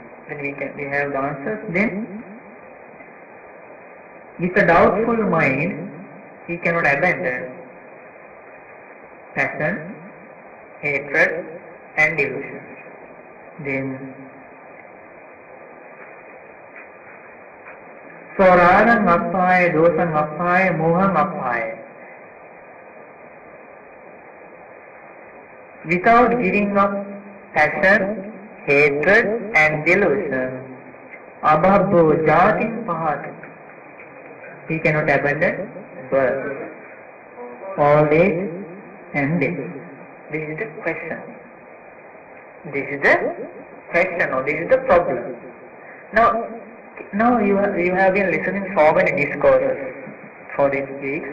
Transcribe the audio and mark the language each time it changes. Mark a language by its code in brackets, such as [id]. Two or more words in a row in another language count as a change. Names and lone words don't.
[en] Then we have the answers. Then, with a doubtful mind, he cannot abandon passion, hatred, and delusion. Then, so [pi] ragam appaya, dosam appaya, moham appaya. [en] Without giving up passion, hatred, and delusion, [pi] abhabbo jatim pahatu. [en] He cannot abandon birth, old age, and death. This is the question. This is the question, or this is the problem. Now you have been listening so many discourses for these weeks.